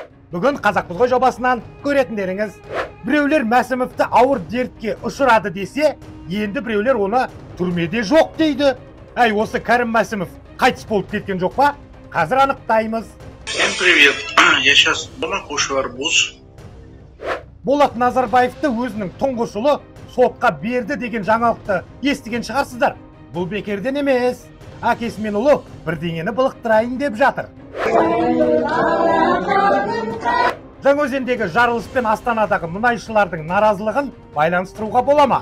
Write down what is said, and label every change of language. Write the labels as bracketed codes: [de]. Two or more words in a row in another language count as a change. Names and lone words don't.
[kk] Бүгін Қазақпыз ғой жобасынан көретіндеріңіз. Біреулер Мәсімовті ауыр дертке ұшырады десе, енді біреулер оны түрмеде жоқ дейді. Әй, осы Кәрім Мәсімов қайтыс болып кеткен жоқ па? Қазір анықтаймыз. [ru] Всем привет. Я сейчас дома кушаю арбуз. [kk] Болат Назарбаевты өзінің тұңғыш ұлы сотқа берді деген жаңалықты естіген шығарсыздар. Бұл бекерден емес. Әкесі мен ұлы бірдеңені былықтырайын деп жатыр. Жаңаөзендегі жарылыс пен Астанадағы мұнайшылардың наразылығын байланыстыруға бола ма?